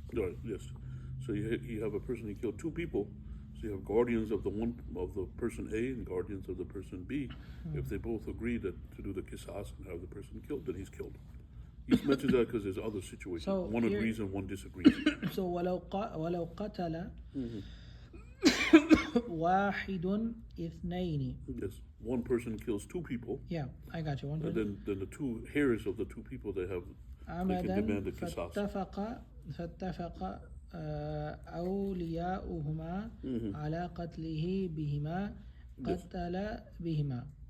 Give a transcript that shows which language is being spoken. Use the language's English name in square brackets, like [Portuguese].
[English] Right. Yes. So you have a person who killed two people. So you have guardians of the person A and guardians of the person B. If they both agree to do the qisas and have the person killed, then he's killed. He mentions that because there's other situations. So one agrees and one disagrees. [Arabic] So ولو قتل واحد اثنين. [English] Yes. One person kills two people. Yeah, I got you. One And person. then the two heirs of the two people they can demand the qisas. [Arabic] فاتفق أولياؤهما على قتله بهما قتل بهما.